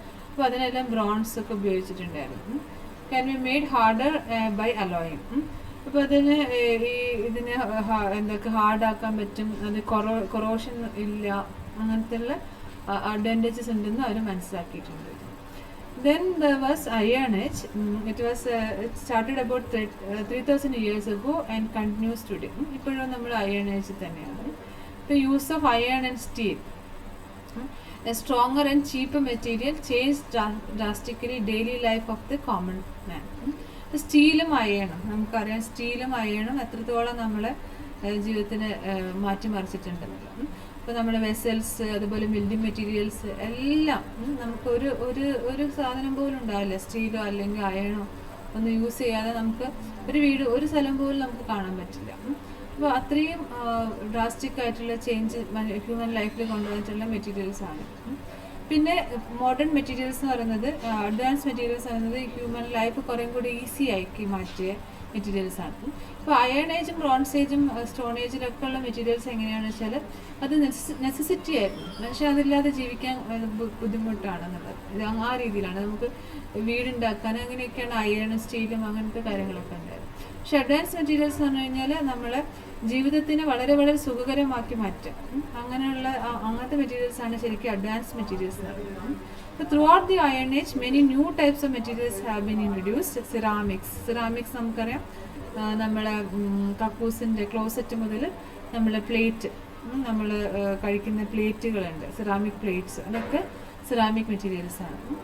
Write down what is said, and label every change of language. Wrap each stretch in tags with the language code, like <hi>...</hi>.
<ml>അപ്പോൾ അതിനെല്ലാം ബ്രോൺസ് ഒക്കെ ഉപയോഗിച്ചിട്ടുണ്ടായിരുന്നു.</ml> <en>Can be made harder by alloying.</en> <ml>അപ്പോൾ ഇതിനെ ഹാർഡാക്കാൻ പറ്റും, അത് കൊറോഷൻ ഇല്ല, അങ്ങനത്തെ ഉള്ള അഡ്വാൻറ്റേജസ് ഉണ്ടെന്ന് അവർ മനസ്സിലാക്കിയിട്ടുണ്ട്.</ml> <en>Then there was Iron Age. It started about 3,000 years ago and continues today.</en> <ml>ഇപ്പോഴും നമ്മൾ Iron Age തന്നെയാണ്.</ml> <en>The use of iron and steel, a stronger and cheaper material, changed drastically daily life of the common man.</en> <ml>സ്റ്റീലും അയണും നമുക്കറിയാം, സ്റ്റീലും അയണും എത്രത്തോളം നമ്മളെ ജീവിതത്തിന് മാറ്റിമറിച്ചിട്ടുണ്ടെന്നുള്ളത്. ഇപ്പോൾ നമ്മുടെ vessels, അതുപോലെ ബിൽഡിംഗ് മെറ്റീരിയൽസ് എല്ലാം നമുക്ക് ഒരു സാധനം പോലും ഉണ്ടാവില്ല സ്റ്റീലോ അല്ലെങ്കിൽ അയണോ ഒന്നും യൂസ് ചെയ്യാതെ നമുക്ക് ഒരു സ്ഥലം പോലും നമുക്ക് കാണാൻ പറ്റില്ല. അപ്പോൾ അത്രയും ഡ്രാസ്റ്റിക് ആയിട്ടുള്ള ചേഞ്ച് ഹ്യൂമൻ ലൈഫിൽ കൊണ്ടുവന്നിട്ടുള്ള മെറ്റീരിയൽസ് ആണ്. പിന്നെ മോഡേൺ മെറ്റീരിയൽസ് എന്ന് പറയുന്നത്, അഡ്വാൻസ് മെറ്റീരിയൽസ് പറയുന്നത് ഹ്യൂമൻ ലൈഫ് കുറേ കൂടി ഈസി ആക്കി മാറ്റിയ മെറ്റീരിയൽസ് ആണ്. ഇപ്പോൾ അയൺ ഏജും ബ്രോൺസ് ഏജും സ്റ്റോൺ ഏജിലൊക്കെ ഉള്ള മെറ്റീരിയൽസ് എങ്ങനെയാണെന്ന് വെച്ചാൽ അത് നെസസിറ്റി ആയിരുന്നു. മനുഷ്യൻ അതില്ലാതെ ജീവിക്കാൻ ബുദ്ധിമുട്ടാണെന്നുള്ളത്. ഇത് ആ രീതിയിലാണ് നമുക്ക് വീടുണ്ടാക്കാൻ അങ്ങനെയൊക്കെയാണ് അയണും സ്റ്റീലും അങ്ങനത്തെ കാര്യങ്ങളൊക്കെ ഉണ്ടായത്. പക്ഷെ അഡ്വാൻസ് മെറ്റീരിയൽസ് എന്ന് പറഞ്ഞു കഴിഞ്ഞാൽ നമ്മളെ ജീവിതത്തിനെ വളരെ വളരെ സുഖകരമാക്കി മാറ്റും. അങ്ങനത്തെ മെറ്റീരിയൽസ് ആണ് ശരിക്കും അഡ്വാൻസ് മെറ്റീരിയൽസ് എന്ന് പറയുന്നത്.</ml> <en>Throughout the Iron Age, many new types of materials have been introduced.</en> <ml>Ceramics നമുക്കറിയാം, നമ്മളെ കക്കൂസിൻ്റെ ക്ലോസറ്റ് മുതൽ നമ്മളെ പ്ലേറ്റ്, നമ്മൾ കഴിക്കുന്ന പ്ലേറ്റുകളുണ്ട്, സെറാമിക് പ്ലേറ്റ്സ്, അതൊക്കെ സെറാമിക് മെറ്റീരിയൽസ് ആണ്.</ml>